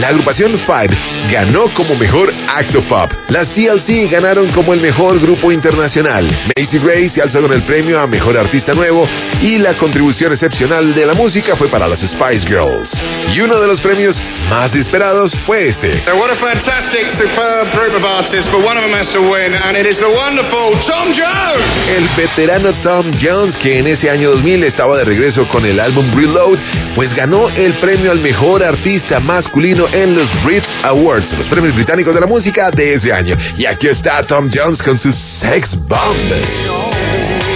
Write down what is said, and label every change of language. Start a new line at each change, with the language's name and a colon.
Spanish: La agrupación Five ganó como mejor acto pop. Las TLC ganaron como el mejor grupo internacional. Macy Gray se alzó con el premio a mejor artista nuevo y la contribución excepcional de la música fue para las Spice Girls. Y uno de los premios más esperados fue este.
English: So what a fantastic, superb group of artists, but one of them has to win, and it is the wonderful Tom Jones.
Spanish: El veterano Tom Jones, que en ese año 2000 estaba de regreso con el álbum Reload, pues ganó el premio al mejor artista masculino en los Brit Awards, los premios británicos de la música de ese año. Y aquí está Tom Jones con su Sex Bomb.